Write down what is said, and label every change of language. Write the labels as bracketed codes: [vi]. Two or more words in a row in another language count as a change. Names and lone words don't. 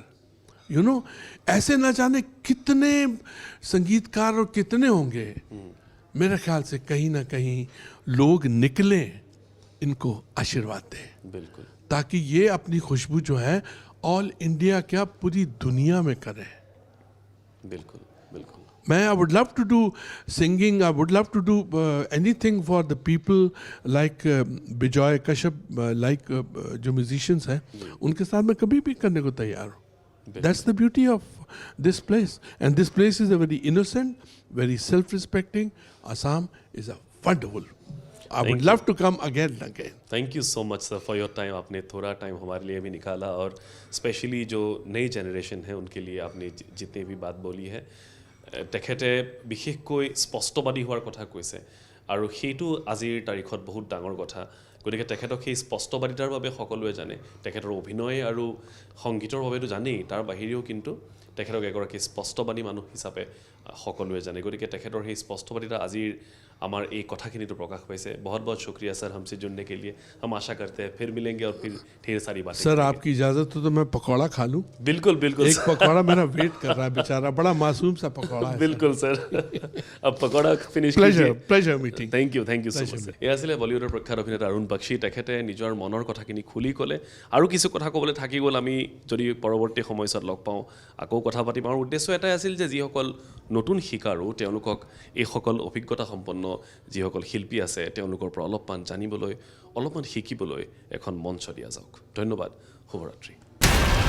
[en] you know, [hi] ऐसे ना जाने कितने संगीतकार और कितने होंगे। मेरे ख्याल से कहीं ना कहीं लोग निकले, इनको आशीर्वाद दें, बिल्कुल, ताकि ये अपनी खुशबू जो है [en] all India [hi] क्या पूरी दुनिया में करें। बिल्कुल, बिल्कुल। [en] मैं I would love to do singing, I would love to do anything for the people like बिजॉय कश्यप, लाइक [hi] जो म्यूजिशियंस हैं उनके साथ मैं कभी भी करने को तैयार हूँ। [en] That's the beauty of this place, and this place is a very innocent, very self-respecting. Assam is a wonderful. I would love to come again and again. thank you so much sir for your time. [hi] आपने थोड़ा टाइम हमारे लिए भी निकाला और स्पेशली जो नई जेनेरेशन है उनके लिए आपने जितनी भी बात बोली है, [as] তেখেতে বিশেষকৈ স্পষ্টবাদী হোৱাৰ কথা কৈছে আৰু সেইটো আজিৰ তাৰিখত বহুত ডাঙৰ কথা। গতিকে তেখেতক সেই স্পষ্টবাদিতাৰ বাবে সকলোৱে জানে। তেখেতৰ অভিনয় আৰু সংগীতৰ বাবেতো জানেই, তাৰ বাহিৰেও কিন্তু তেখেতক এগৰাকী স্পষ্টবাদী মানুহ হিচাপে সকলোৱে জানে। গতিকে তেখেতৰ সেই স্পষ্টবাদিতা আজিৰ আমার এই কথাখিনিতো প্রকাশ পাইছে। [hi] बहुत बहुत शुक्रिया सर हमसे जुड़ने के लिए। हम आशा करते हैं फिर मिलेंगे और फिर ढेर सारी बातें। सर आपकी इजाज़त हो तो मैं पकौड़ा खा लूं? बिल्कुल बिल्कुल। एक पकौड़ा मेरा वेट कर रहा है, बेचारा बड़ा मासूम सा पकौड़ा है। बिल्कुल सर। अब पकौड़ा फिनिश [en] pleasure meeting. thank you so much. [as] এয়া আছিলে বলিউডৰ প্ৰখ্যাত অভিনেতা অৰুণ বক্সী। তেখেতে নিজৰ মনৰ কথাখিনি খুলি ক'লে আৰু কিছু কথা ক'বলৈ থাকি গ'ল। আমি যদি পৰৱৰ্তী সময়ছোৱাত লগ পাওঁ আকৌ কথা পাতিম। আমাৰ উদ্দেশ্য এটাই আছিল যে যিসকল নতুন শিকাৰু তেওঁলোকক এইসকল অভিজ্ঞতা সম্পন্ন যিসকল শিল্পী আছে তেওঁলোকৰ পৰা অলপমান জানিবলৈ, অলপমান শিকিবলৈ এখন মঞ্চ দিয়া যাওক।